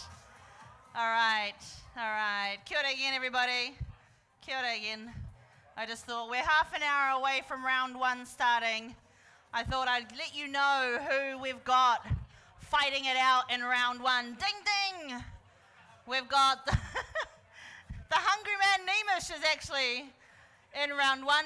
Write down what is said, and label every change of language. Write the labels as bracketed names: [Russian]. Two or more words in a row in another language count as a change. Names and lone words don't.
[English] All right. [Māori] Kia ora [English] again, everybody. [Māori] Kia ora [English] again. I just thought we're half an hour away from round one starting. I thought I'd let you know who we've got fighting it out in round one. Ding, ding. We've got the Hungry Man Nemish is actually in round one.